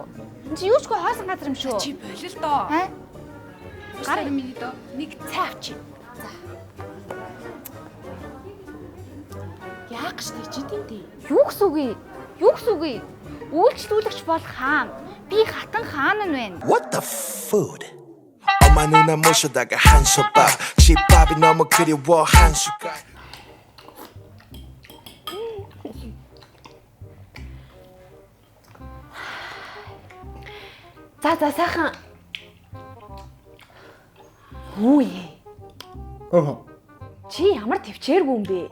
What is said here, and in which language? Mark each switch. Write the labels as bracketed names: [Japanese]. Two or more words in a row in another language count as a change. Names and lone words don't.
[Mongolian] Энд чи юучгүй хоосон газар юм шүү. Чи болил доо. Гар миний доо. Нэг цай авчи. Яах гэж тийч дээ. Юу гэсэн үг вэ? Үйлчлүүлэгч бол хаан. Би хатан хаан нь байна. [English] What the food? [Korean] 엄마 누나 모셔다가 한솥밥 집밥이 너무 그리워 한 숟갈 [Mongolian] За сайхан. Хөөе. Чи ямар төвчээргүй юм бэ?